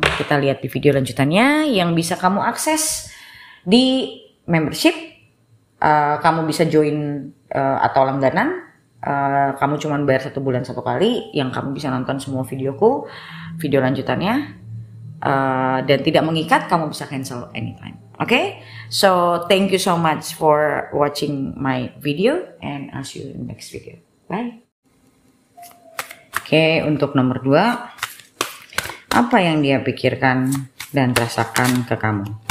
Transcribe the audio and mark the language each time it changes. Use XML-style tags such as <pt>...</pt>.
<id>Kita lihat di video lanjutannya yang bisa kamu akses di membership. Kamu bisa join atau langganan. Kamu cuma bayar 1 bulan 1 kali, yang kamu bisa nonton semua videoku, video lanjutannya, dan tidak mengikat. Kamu bisa cancel</id> <en>anytime. Okay, so thank you so much for watching my video, and I'll see you in the next video. Bye.</en> <id>Oke, untuk nomor 2, apa yang dia pikirkan dan rasakan ke kamu?</id>